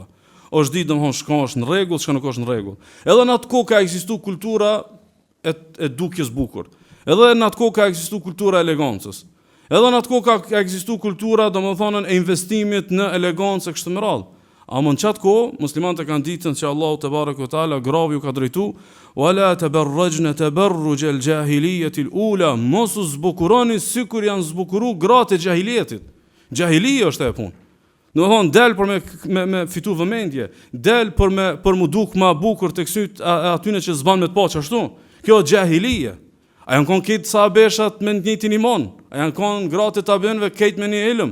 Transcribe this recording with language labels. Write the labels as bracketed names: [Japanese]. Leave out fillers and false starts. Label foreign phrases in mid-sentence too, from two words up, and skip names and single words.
[Albanian] Është ditë domthon shka është në rregull, shka nuk është në rregull. Edhe në atë kohë ka ekzistuar kultura e dukjes bukur. Edhe në atë kohë ka ekzistuar kultura e elegancës. Edhe në atë kohë ka ekzistuar kultura, domethënë, e investimit në elegancë kështu me radhë. Ama në qatë kohë, muslimanët e kanë ditën që [Arabic] الله تبارك وتعالى [Albanian] gravi u ka drejtu, [Arabic] ولا تبرجن تبرج الجاهلية الأولى, [Albanian] mos u zbukuroni sikur janë zbukuru gratë e jahiliyetit. Jahiliya është e punë. Domethënë del për me fitu vëmendje, del për mu duk më bukur tek syt atyne që s'ban me të paç ashtu. Kjo është jahiliya. A janë kon këtë sahabeshat me njëjtin iman? A janë kon gratë të tabiinëve këtë me një ilm?